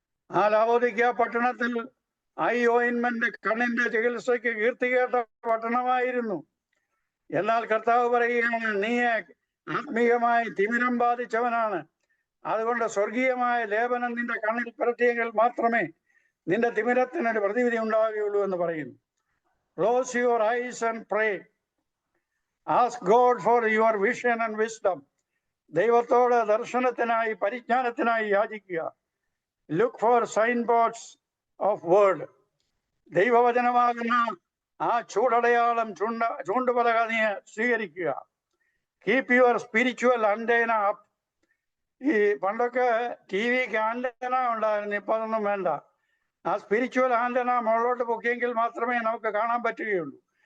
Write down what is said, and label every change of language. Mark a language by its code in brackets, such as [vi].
[ml] ആ ലവോദിക്ക പട്ടണത്തിൽ ഐ ഓയിൻമെന്റ് കണ്ണിന്റെ ചികിത്സയ്ക്ക് കീർത്തി കേട്ട പട്ടണമായിരുന്നു. എന്നാൽ കർത്താവ് പറയുകയാണ്, നീ ആത്മീയമായി തിമിരം ബാധിച്ചവനാണ്. അതുകൊണ്ട് സ്വർഗീയമായ ലേപനം നിന്റെ കണ്ണിൽ പുരട്ടിയെങ്കിൽ മാത്രമേ നിന്റെ തിമിരത്തിനൊരു പ്രതിവിധി ഉണ്ടാവുകയുള്ളൂ എന്ന് പറയുന്നു. [en] Close your eyes and pray. Ask God for your vision and wisdom. [ml] ദൈവത്തോട് ദർശനത്തിനായി പരിജ്ഞാനത്തിനായി യാചിക്കുക. [en] Look for signboards of word. [ml] ദൈവവചനമാകുന്ന ആ ചൂടടയാളം ചൂണ്ടുപലക നീ സ്വീകരിക്കുക. [en] Keep your spiritual antenna up [ml] ഈ പണ്ടൊക്കെ TV ആന്റന ഉണ്ടായിരുന്നു, ഇപ്പൊ അതൊന്നും വേണ്ട. ആ സ്പിരിച്വൽ ആന്റന മുകളിലോട്ട് പൊക്കിയെങ്കിൽ മാത്രമേ നമുക്ക് കാണാൻ പറ്റുകയുള്ളൂ.